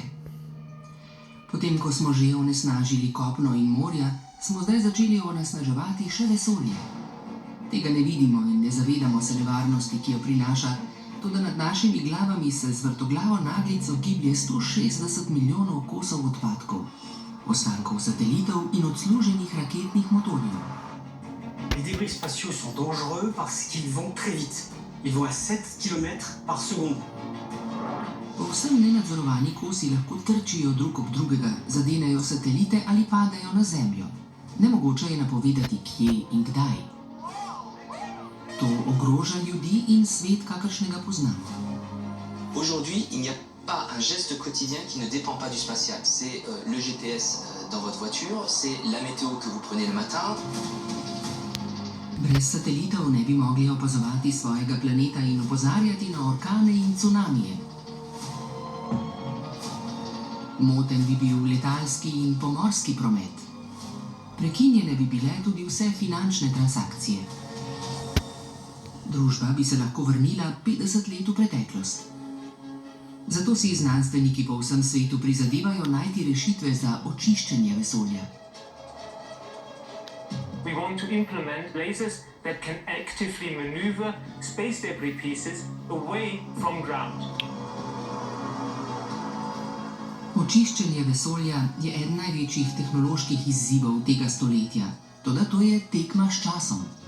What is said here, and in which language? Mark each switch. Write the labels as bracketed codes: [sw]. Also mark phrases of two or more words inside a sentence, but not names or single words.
[sl] Potem, ko smo že onesnažili kopno in morja, smo zdaj začeli onesnaževati še vesolje. Tega ne vidimo in ne zavedamo se nevarnosti, ki jo prinaša, toda nad našimi glavami se z vrtoglavo naglico giblje 160 milijonov kosov odpadkov, ostankov satelitov in odsluženih raketnih motorjev. [fr] Les débris spatiaux sont dangereux parce qu'ils vont très vite. Ils vont à 7 km par seconde. [sl] Povsem nenadzorovani kosi lahko trčijo drug ob drugega, zadenejo satelite ali padejo na Zemljo. Nemogoče je napovedati, kje in kdaj. To ogroža ljudi in svet, kakršnega poznamo. [fr] Aujourd'hui, il n'y a pas un geste quotidien qui ne dépend pas du spatial. C'est le GPS dans votre voiture, c'est la météo que vous prenez le matin. [sl] Brez satelitov ne bi mogli opazovati svojega planeta in opozarjati na orkane in cunamije. Moten bi bil letalski in pomorski promet. Prekinjene bi bile tudi vse finančne transakcije. Družba bi se lahko vrnila 50 let v preteklost. Zato si znanstveniki po vsem svetu prizadevajo najti rešitve za očiščenje vesolja. [en] We want to implement lasers that can actively maneuver space debris pieces away from ground. [sl] Očiščenje vesolja je eden največjih tehnoloških izzivov tega stoletja, toda to je tekma s časom.